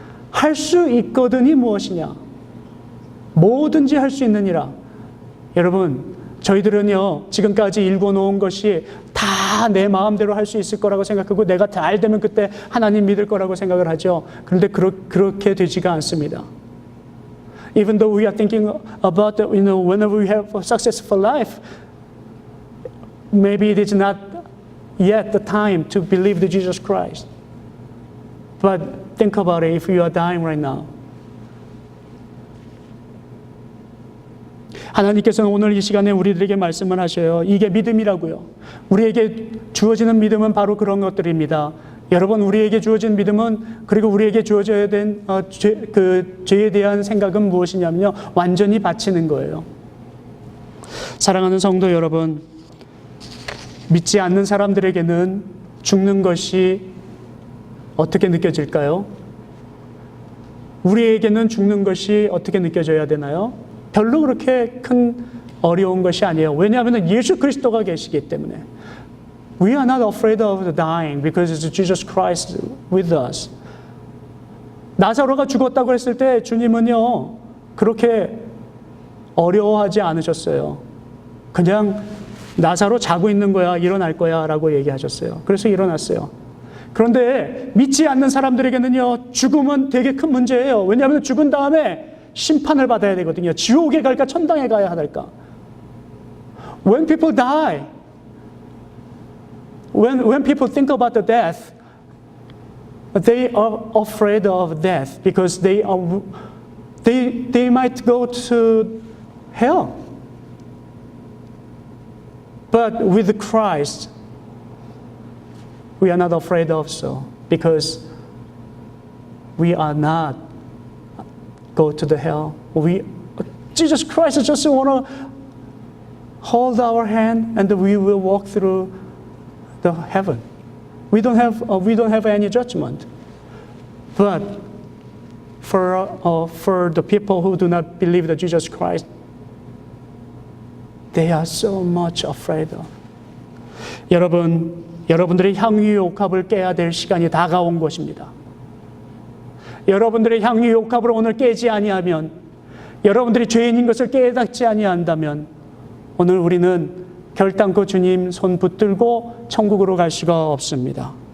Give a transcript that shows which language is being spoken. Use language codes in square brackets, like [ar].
[ko] 할 수 있거든이 무엇이냐? 뭐든지 할 수 있느니라. 여러분, 저희들은요, 지금까지 읽어놓은 것이 다 내 마음대로 할 수 있을 거라고 생각하고 내가 잘 되면 그때 하나님 믿을 거라고 생각을 하죠. 그런데 그렇게 되지가 않습니다. [en] Even though we are thinking about, whenever we have a successful life, maybe it is not yet the time to believe the Jesus Christ. But think about it, if you are dying right now. [ko] 하나님께서는 오늘 이 시간에 우리들에게 말씀을 하셔요. 이게 믿음이라고요. 우리에게 주어지는 믿음은 바로 그런 것들입니다. 여러분, 우리에게 주어진 믿음은, 그리고 우리에게 주어져야 된 죄에 대한 생각은 무엇이냐면요, 완전히 바치는 거예요. 사랑하는 성도 여러분, 믿지 않는 사람들에게는 죽는 것이 어떻게 느껴질까요? 우리에게는 죽는 것이 어떻게 느껴져야 되나요? 별로 그렇게 큰 어려운 것이 아니에요. 왜냐하면 예수 그리스도가 계시기 때문에. [en] We are not afraid of dying because it's Jesus Christ with us. [ko] 나사로가 죽었다고 했을 때 주님은요, 그렇게 어려워하지 않으셨어요. 그냥 나사로 자고 있는 거야, 일어날 거야 라고 얘기하셨어요. 그래서 일어났어요. 그런데 믿지 않는 사람들에게는요, 죽음은 되게 큰 문제예요. 왜냐하면 죽은 다음에 심판을 받아야 되거든요. 지옥에 갈까 천당에 가야 할까. [en] When people die, when people think about the death, they are afraid of death because they might go to hell. But with Christ, we are not afraid of so because we are not go to the hell. Jesus Christ just want to hold our hand and we will walk through the heaven. We don't have any judgment. But for the people who do not believe that Jesus Christ, they are so much afraid of. [ko] 여러분들의 향유옥합을 깨야 될 시간이 다가온 것입니다. 여러분들의 향유옥합을 오늘 깨지 아니하면, 여러분들이 죄인인 것을 깨닫지 아니한다면, 오늘 우리는 결단코 주님 손 붙들고 천국으로 갈 수가 없습니다.